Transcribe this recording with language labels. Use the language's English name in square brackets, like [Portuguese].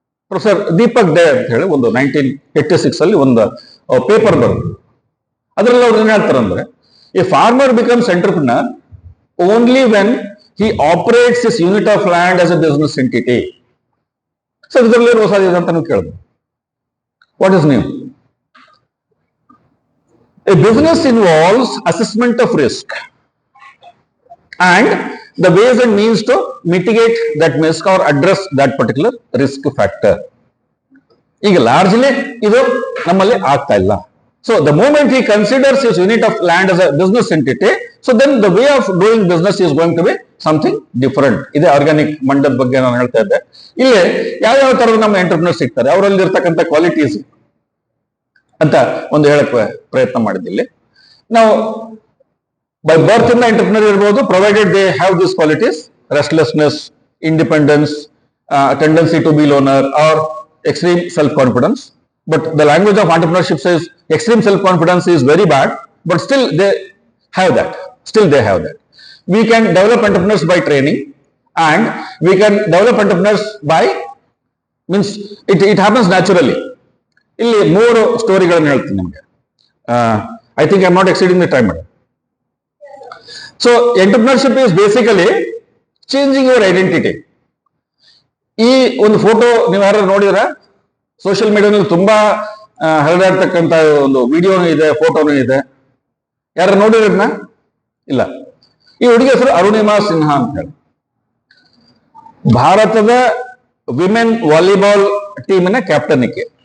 [Kannada] Professor Deepak day ಅಂತ ಹೇಳಿ ಒಂದು 1986 ಅಲ್ಲಿ ಒಂದು ಪೇಪರ್ ಬರುತ್ತೆ. ಅದರಲ್ಲಿ ಅವ್ರು ಏನ್ ಹೇಳ್ತಾರಂದ್ರೆ, [English] A farmer becomes entrepreneur only when he operates his unit of land as a business entity. [Kannada] So ಇದರಲ್ಲಿ ಹೊಸದಿದೆ ಅಂತ ನೀವು ಕೇಳಬಹುದು. [English] What is new? A business involves assessment of risk and the ways and means to mitigate that risk or address that particular risk factor. [Kannada] ಈಗ largely ಇದು ನಮ್ಮಲ್ಲಿ ಆಗ್ತಾ ಇಲ್ಲ. [English] So the moment he considers his unit of land as a business entity, so then the way of doing business is going to be something different. [Kannada] ಇದೇ organic ಮಂಡದ ಬಗ್ಗೆ ನಾನು ಹೇಳ್ತಾ ಇದ್ದೆ. ಇಲ್ಲಿ ಯಾವ ತರದ ನಮ್ಮ ಎಂಟರ್ಪ್ರಿನರ್ ಸಿಗ್ತಾರೆ, ಅವರಲ್ಲಿ ಇರ್ತಕ್ಕಂಥ ಕ್ವಾಲಿಟೀಸ್ ಅಂತ ಒಂದು ಹೇಳಕ್ಕೆ ಪ್ರಯತ್ನ ಮಾಡಿದ್ದಿಲ್ಲಿ. ನಾವು ಬೈ ಬರ್ತ್ ಇಂದ ಎಂಟರ್ಪ್ರಿನರ್ ಇರ್ಬೋದು, [English] Provided they have this qualities: restlessness, independence, tendency to be loner or extreme self-confidence. But the language of entrepreneurship says extreme self-confidence is very bad, but still they have that. We can develop entrepreneurs by training, and we can develop entrepreneurs by means it happens naturally. [Kannada] ಇಲ್ಲಿ 3 ಸ್ಟೋರಿಗಳನ್ನು ಹೇಳ್ತೀನಿ ನಿಮಗೆ. [English] I think I'm not exceeding the time. So entrepreneurship is basically changing your identity. [Kannada] ಈ ಒಂದು photo ನೀವು ಯಾರು ನೋಡಿದ್ರ? Social ಮೀಡಿಯಾದಲ್ಲಿ ತುಂಬಾ ಹರಿದಾಡ್ತಕ್ಕಂಥ ಒಂದು ವಿಡಿಯೋನು ಇದೆ, ಫೋಟೋನು ಇದೆ. ಯಾರು ನೋಡಿದ್ರನ್ನ? ಇಲ್ಲ. ಈ ಹುಡುಗಿ ಹೆಸರು ಅರುಣಿಮಾ ಸಿನ್ಹಾ ಅಂತ ಹೇಳಿ. ಭಾರತದ ವಿಮೆನ್ ವಾಲಿಬಾಲ್ ಟೀಮಿನ ಕ್ಯಾಪ್ಟನ್ ಈಕೆ.